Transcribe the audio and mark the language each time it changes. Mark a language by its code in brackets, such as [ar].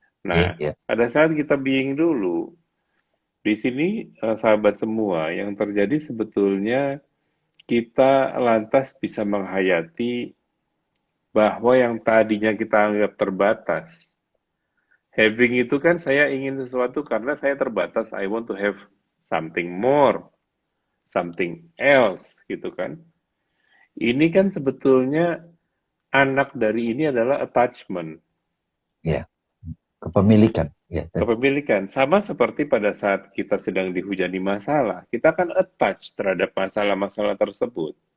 [id] Nah, pada saat kita being dulu, di sini sahabat semua, yang terjadi sebetulnya kita lantas bisa menghayati bahwa yang tadinya kita anggap terbatas. Having itu kan saya ingin sesuatu karena saya terbatas. [en] I want to have something more, something else [id] gitu kan. Ini kan sebetulnya anak dari ini adalah attachment. Ya, kepemilikan. Ya. Kepemilikan. Sama seperti pada saat kita sedang dihujani masalah, kita kan attach terhadap masalah-masalah tersebut.